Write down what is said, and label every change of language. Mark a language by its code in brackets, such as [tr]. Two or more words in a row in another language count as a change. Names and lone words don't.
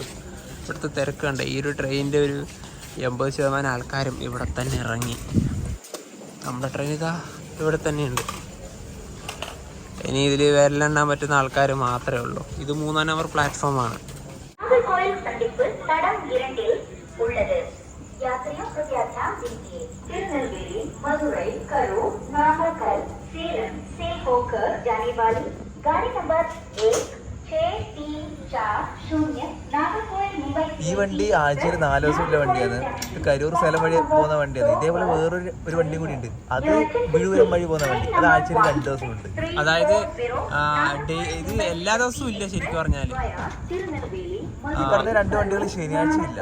[ml] ഇവിടുത്തെ തിരക്ക് കണ്ടേ. ഈ ഒരു ട്രെയിനിൻ്റെ ഒരു 80% ആൾക്കാരും ഇവിടെ തന്നെ ഇറങ്ങി. നമ്മുടെ ട്രെയിൻ ഇതാ ഇവിടെ തന്നെയുണ്ട്. ഇനി ഇതിൽ വിരലെണ്ണാൻ പറ്റുന്ന ആൾക്കാർ മാത്രമേ ഉള്ളൂ. ഇത് 3ാം നമ്പർ പ്ലാറ്റ്ഫോമാണ്. [hi] திருநெல்வேலி, மதுரை, கரூர், நாமக்கல், சேலம், சேலம் होकर जाने वाली गाड़ी नंबर 16340 नागरकोइल मुंबई [ml] ഈ വണ്ടി ആഴ്ചയിൽ 4 ദിവസമുള്ള വണ്ടിയാണ്. കരൂർ സ്ഥലം വഴി പോകുന്ന വണ്ടിയാണ്. ഇതേപോലെ വേറൊരു വണ്ടിയും കൂടി ഉണ്ട്, അത് വിഴുവരം വഴി പോകുന്ന വണ്ടി. അത് ആഴ്ചയിൽ 2 ദിവസമുണ്ട്. അതായത് ഇത് എല്ലാ ദിവസവും ഇല്ല ശരിക്കും പറഞ്ഞാല്. ഈ പറഞ്ഞ 2 വണ്ടികൾ ശനിയാഴ്ച ഇല്ല.